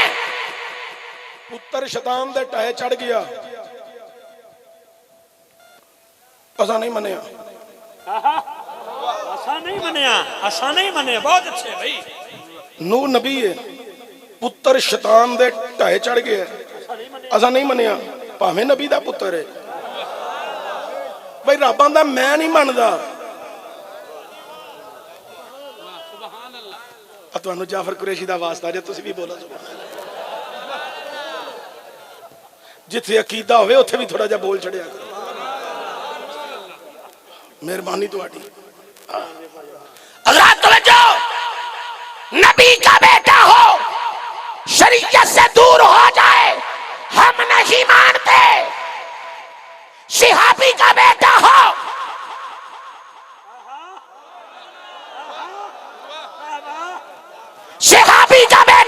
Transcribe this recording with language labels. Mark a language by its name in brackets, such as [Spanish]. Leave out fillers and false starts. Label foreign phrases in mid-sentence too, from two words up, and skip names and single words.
[Punjabi] پتر شیطان دے ٹہے چڑھ گیا، ایسا نہیں منیا، ایسا نہیں منیا، ایسا نہیں منیا، بہت اچھے بھائی۔ نوح نبی ہے، پتر شیطان دے ٹہے چڑھ گیا، ایسا نہیں منیا، پاویں نبی دا پتر ہے۔ بھائی رب آندا میں نہیں مندا، تانوں جعفر قریشی دا واسطہ جے تسی بھی بولا [Arabic] سبحان اللہ۔ [Punjabi] جتھے عقیدہ ہوئے اتھے بھی تھوڑا جا بول چھڑیا کرو، مہربانی تہاڈی۔ [Urdu] اللہ توجہ، نبی کا بیٹا ہو شریعت سے دور ہو جائے ہم نہیں مانتے، صحابی کا بیٹا ہو صحابی کا